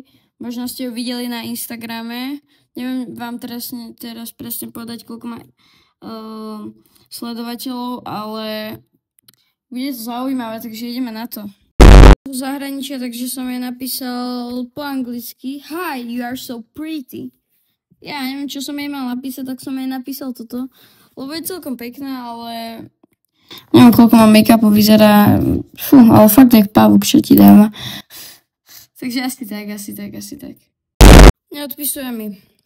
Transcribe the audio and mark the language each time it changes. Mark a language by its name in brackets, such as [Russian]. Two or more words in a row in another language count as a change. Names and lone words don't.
[Slovak] Možno ste ju videli na Instagrame. Neviem vám teraz presne povedať, koľko má sledovateľov, ale bude to zaujímavé, takže ideme na to. Z zahraničia, takže som jej napísal po anglicky [English] Hi, you are so pretty. [Slovak] Ja neviem, čo som jej mal napísať, tak som jej napísal toto, lebo je celkom pekná, ale neviem, koľko má make-upu, vyzerá, ale fakt jak pavúk, čo ti dáva. Takže asi tak. Neodpisuje mi.